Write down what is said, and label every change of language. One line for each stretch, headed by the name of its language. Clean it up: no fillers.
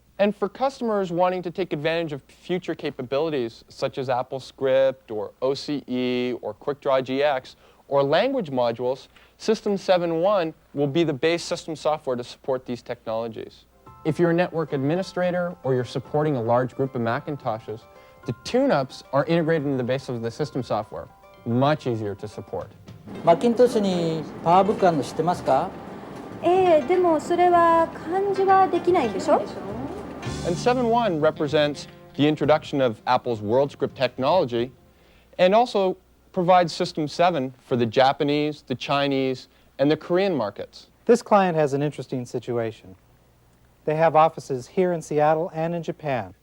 English: And for customers wanting to take advantage of future capabilities such as AppleScript or OCE or QuickDraw GX or language modules, System 7.1 will be the base system software to support these technologies. If you're a network administrator or you're supporting a large group of Macintoshes, the tune-ups are integrated into the base of the system software. Much easier to support.
Japanese: マッキントッシュにパワーブックあるの知ってますか？でもそれは漢字はできないんでしょ？
English: And 7.1 represents the introduction of Apple's WorldScript technology and also provides System 7 for the Japanese, the Chinese, and the Korean markets. This client has an interesting situation. They have offices here in Seattle and in Japan.